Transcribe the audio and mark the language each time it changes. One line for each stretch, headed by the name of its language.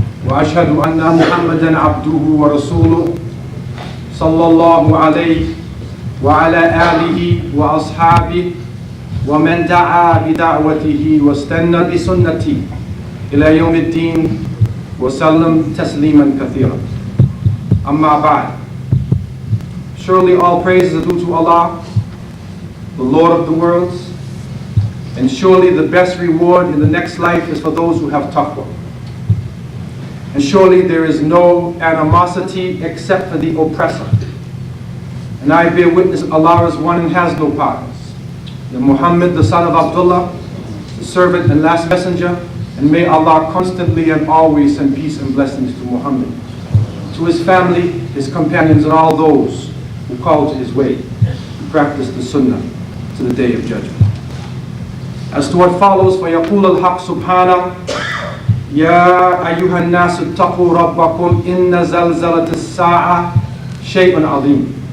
Arabic: وأشهد أن محمدا عبده ورسوله صلى الله عليه وعلى آله وأصحابه ومن دعا بدعوته واستنى بسنته إلى يوم الدين وسلم تسليما كثيرا. Amma ba'd.
English: Surely all praises are due to Allah, the Lord of the worlds, and surely the best reward in the next life is for those who have taqwa. And surely there is no animosity except for the oppressor. And I bear witness Allah is one and has no partners. That Muhammad, the son of Abdullah, the servant and last messenger, and may Allah constantly and always send peace and blessings to Muhammad, to his family, his companions, and all those who call to his way, who practice the sunnah to the day of judgment. As to what follows,
Arabic: فَيَقُولُ الْحَقُّ سُبْحَانَهُ يَا أَيُّهَا النَّاسُ اتَّقُوا رَبَّكُمْ إِنَّ زَلْزَلَةَ السَّاعَةِ شَيْءٌ عَظِيمٌ.